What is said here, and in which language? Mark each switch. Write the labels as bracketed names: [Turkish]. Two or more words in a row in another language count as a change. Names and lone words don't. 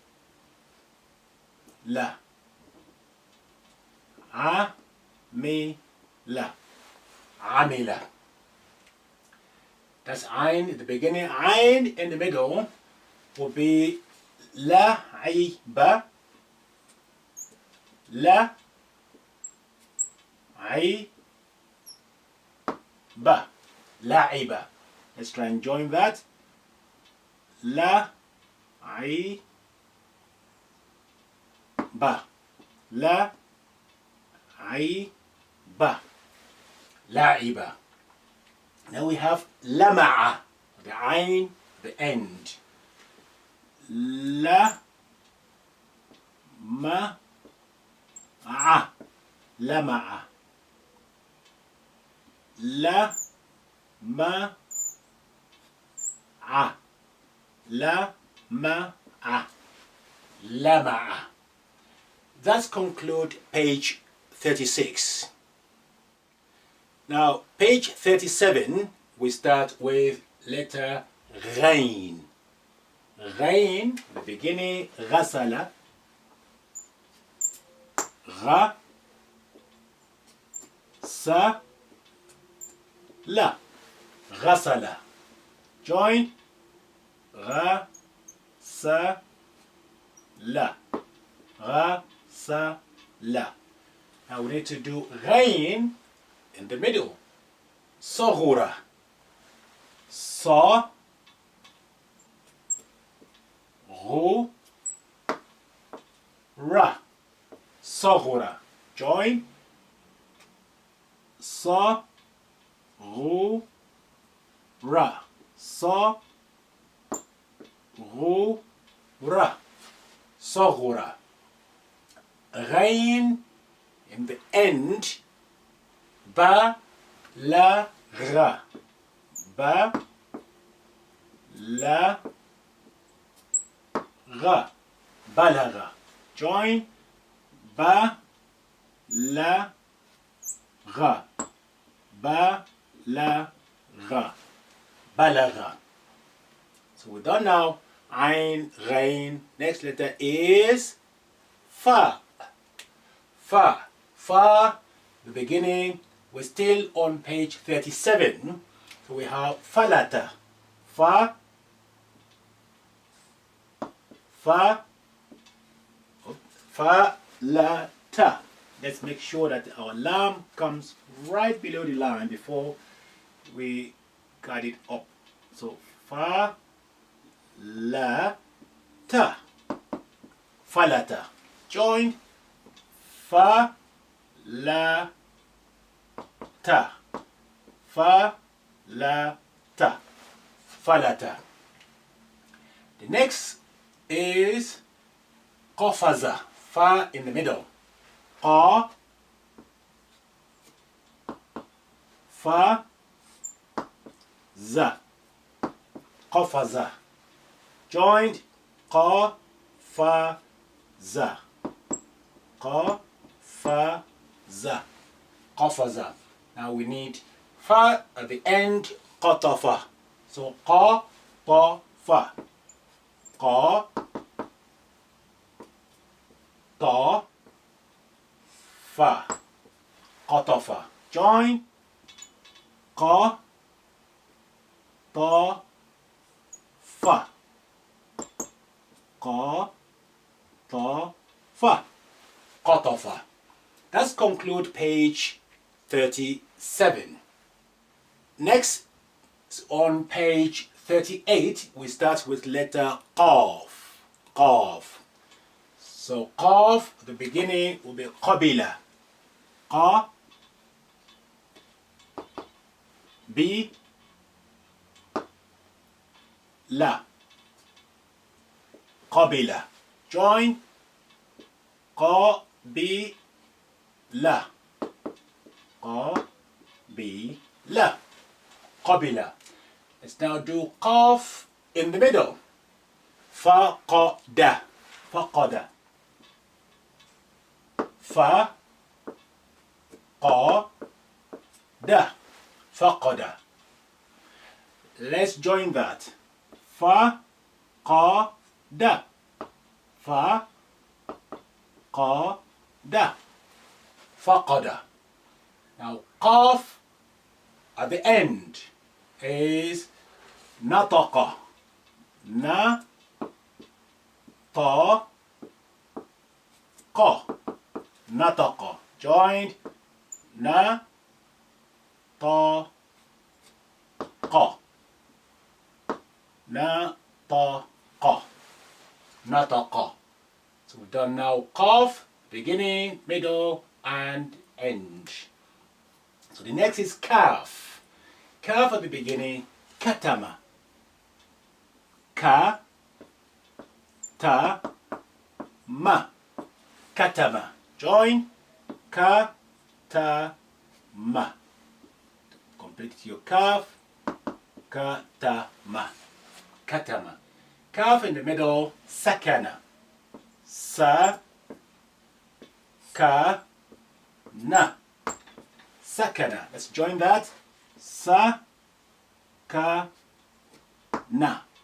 [Arabic] لَ. عَ. مِ. لَ. عَمِلَ. [English] That's Ain at the beginning. Ain in the middle will be La. [Arabic] بَ. لَ. Ba. La'iba. [English] Let's try and join that. [Arabic] La. Ba. لَ. بَ. La'iba. [English] Now we have lama'a, the ain, the end. [Arabic] لَ. مَ. عَ. لَمَعَ. لَ. مَ. عَ. لَ. مَ. عَ. Lama'a. [English] That concludes page 36. Now, page 37, we start with letter Ghain. Ghain, the beginning, [Arabic] Ghasala. غَ. سَ، لَ. Ghasala. Join. رَ، سَ، لَ. رَ، سَ، لَ. [English] Now we need to do ghain in the middle. [Arabic] صَغُرَ. صَ، رُ، رَ. Saghura. Join. صَ، رُ، رَ. صَ، رُ، رَ. [English] Saghura. Ghain in the end. [Arabic] بَ، لَ، رَ. بَ، لَ، رَ. Balagha. Join. بَ، لَ، رَ. بَ، لَ، رَ. [English] Balagha. So we're done now. Ain, ghain. Next letter is fa. [Arabic] فَ. فَ. [English] The beginning. We're still on page 37. So we have falata. [Arabic] فَ. فَ. فَ، لَ، تَ. [English] Let's make sure that our lam comes right below the line before we cut it up. [Arabic] So فَ، لَ، تَ. Falata. Join. فَ، لَ، تَ. فَ، لَ، تَ. Falata. [English] The next is qafaza. Fa in the middle. [Arabic] Qa, فَ، زَ. Qafaza. Joined. قَ، فَ، زَ. قَ، فَ، زَ. Qafaza. [English] Now we need fa at the end. Qatafa. [Arabic] So قَ، طَ، فَ. قَ، طَ، فَ. Qatafa. Join. قَ، طَ، فَ. قَ، طَ, fa. Qatafa. [English] Let's conclude page 37. Next, on page 38, we start with letter qaf. [Arabic] Qaf. [English] So qaf, the beginning will be qabila. [Arabic] Qa, بِ، لَ. Qabila. Join. قَ، بِ، لَ. قَ، بِ، لَ. Qabila. [English] Let's now do qaf in the middle. [Arabic] فَقَدَ. فَقَدَ. فَ، قَ، دَ. Faqada. [English] Let's join that. [Arabic] فَ، قَ، دَ. فَ، قَ، دَ. Faqada. [English] Now qaf at the end is nataqa. [Arabic] نَ، طَ، قَ. Nataqa. Joined. نَ، طَ، قَ. نَ، طَ، قَ. Nataqa. [English] So we've done now qaf, beginning, middle, and end. So the next is kaf. Kaf at the beginning, [Arabic] katama. كَ، تَ، مَ. Katama. Join. كَ، تَ، مَ. [English] Complete your kaf. [Arabic] كَ، تَ، مَ. [English] Katama. Kaf in the middle, [Arabic] sakana. سَ، كَ، نَ. Sakana. [English] Let's join that. [Arabic] سَ، كَ، نَ.